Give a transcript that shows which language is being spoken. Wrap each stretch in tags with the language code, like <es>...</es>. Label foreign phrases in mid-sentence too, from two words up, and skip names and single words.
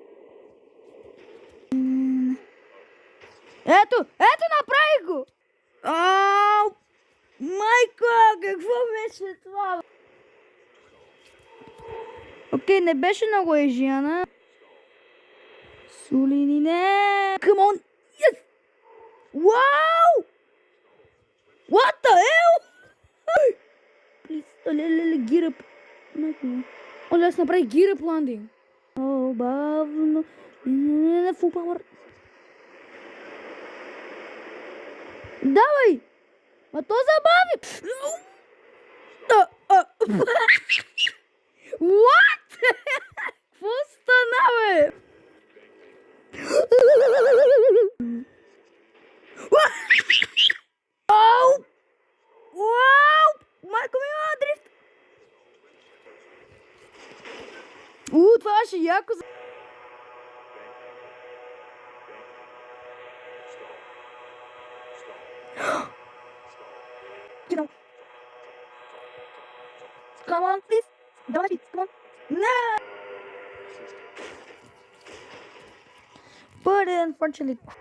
<bg>Ето, направих го! Майко, какво беше това? Окей, не беше много ежияна. Сулини, не!</bg> <en>Come on! Yes! Wow! What the hell? Please, gear up.</en> <bg>Оле, аз направих</bg> <en>gear up landing.</en> <bg>О, бавно.</bg> <en>Full power.</en> <bg>Давай! А то забави! What? Какво стана, бе? Вау! Майко ми има дрифт! Това ще яко за...</bg> <en>Come on, please. Давай, come on. No! But unfortunately...</en>